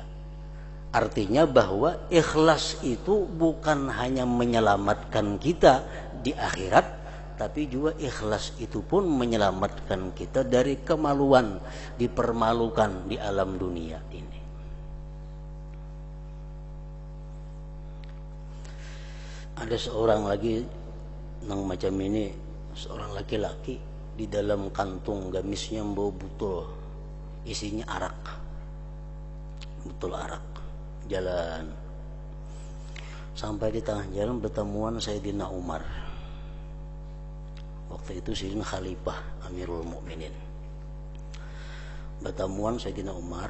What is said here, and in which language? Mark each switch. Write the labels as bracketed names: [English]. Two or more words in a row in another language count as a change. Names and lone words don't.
[Indonesian] Artinya bahwa ikhlas itu bukan hanya menyelamatkan kita di akhirat, tapi juga ikhlas itu pun menyelamatkan kita dari kemaluan, dipermalukan di alam dunia ini. Ada seorang lagi yang macam ini, seorang laki-laki di dalam kantung gamisnya bau butul, isinya arak, butul arak. Jalan sampai di tengah jalan bertemuan Sayyidina Umar. Waktu itu Sayyidina Khalifah Amirul Mukminin. Bertemuan Sayyidina Umar.